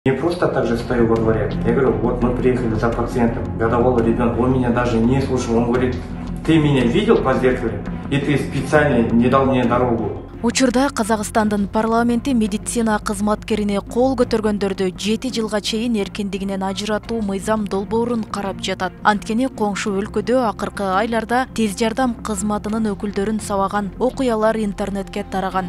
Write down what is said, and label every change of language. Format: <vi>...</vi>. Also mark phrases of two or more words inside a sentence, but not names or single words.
<ru>Не просто так же стою во дворе. Я говорю, вот мы приехали за пациентом, годовалый ребенок, он меня даже не слушал. Он говорит, ты меня видел по зеркалу, и ты специально не дал мне дорогу.</ru> <ky>Учурда Казакстандын парламенти медицина кызматкерине кол көтөргөндөрдү 7 жылга чейин эркиндигинен ажыратуу мыйзам долбоорун карап жатат. Анткени коңшу өлкөдө акыркы айларда тез жардам кызматынын өкүлдөрүн сабаган окуялар интернетке тараган.</ky>